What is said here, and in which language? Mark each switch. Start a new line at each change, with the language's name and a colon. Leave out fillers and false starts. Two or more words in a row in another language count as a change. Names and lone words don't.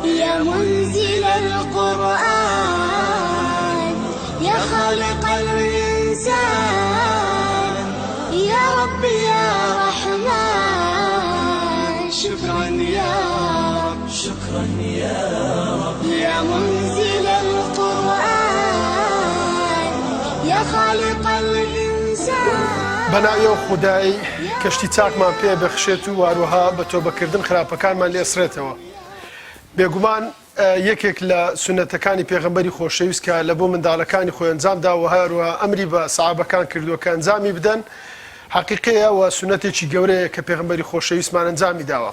Arabic: يا منزل القرآن، يا خالق الإنسان، يا رب يا رحمن. شكرا يا رب، شكرا يا رب، يا منزل القرآن، يا خالق الإنسان.
Central Kurdish: بەناوی خودایی کەشتی چاکمان پێ بەخشێت و واروها بە تۆبەکردن خراپەکانمان لێسرێتەوە. بێگومان یەکێک لە سونەتەکانی پێغەمبەری خۆشەویست کە لە بۆ منداڵەکانی خۆی ئەنجامدا و هەروە ئەمری بە سەحابەکان کردووە کە ئەنجامی بدەن، حەقیقەیە و سونەتێکی گەورەیە کە پێغەمبەری خۆشەویستمان ئەنجامی داوە.